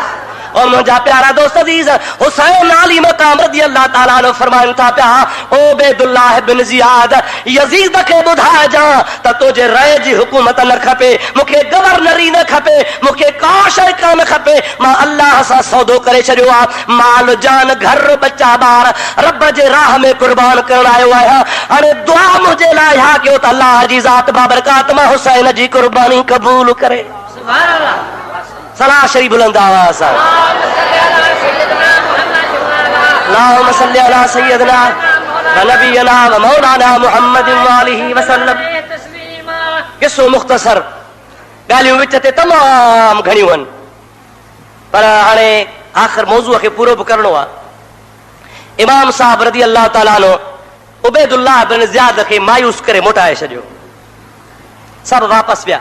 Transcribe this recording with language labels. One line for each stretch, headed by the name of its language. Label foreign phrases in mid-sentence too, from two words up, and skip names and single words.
Sindhi: और मुंहिंजा प्यारा दोस्त अज़ीज़, हुसैन अली मक़ाम
Arabic: رضي الله تعالى عنه
Sindhi: फरमाइनि था पिया, ओ उबैदुल्लाह बिन ज़ियाद यज़ीद खे ॿुधाइजां त तोजे रए जी हुकूमत न खपे, मूंखे गवर्नरी न खपे, मूंखे का शइ कान खपे, मां अल्लाह सां सौदो करे छॾियो आहे, माल जान घर बच्चा ॿार रब जे राह में कुर्बान करण आयो आहियां। हाणे दुआ मुंहिंजे लाइ इहा कयो त अल्लाह जी ज़ात बाबरकात मां हुसैन जी कुर्बानी क़बूल करे।
Arabic: سبحان الله.
Sindhi: सलाह शरीफ बुलंद आवाज़ सां
Arabic: اللهم صل على سيدنا ونبينا ومولانا محمد وآله وسلم.
Sindhi: किसो मुख़्तसर, ॻाल्हियूं विच ते तमामु घणियूं आहिनि, पर हाणे आख़िर मौज़ूअ खे पूरो बि करणो आहे। इमाम साहब
Arabic: رضي الله تعالى عنه
Sindhi: उबैदुल्लाह बिन ज़ियाद खे मायूस करे मोटाए छॾियो, सभु वापसि विया।